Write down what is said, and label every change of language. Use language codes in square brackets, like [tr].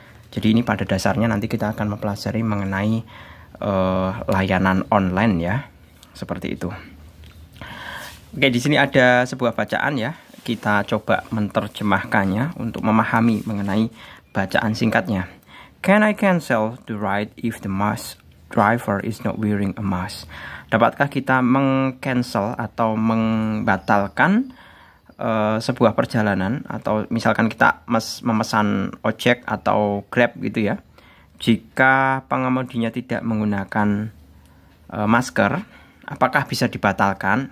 [id] Jadi ini pada dasarnya nanti kita akan mempelajari mengenai layanan online ya, seperti itu. Oke, di sini ada sebuah bacaan ya. Kita coba menerjemahkannya untuk memahami mengenai bacaan singkatnya. [en] Can I cancel the ride if the bus driver is not wearing a mask? [id] Dapatkah kita meng-cancel atau membatalkan sebuah perjalanan, atau misalkan kita memesan ojek atau Grab gitu ya, jika pengemudinya tidak menggunakan masker, apakah bisa dibatalkan?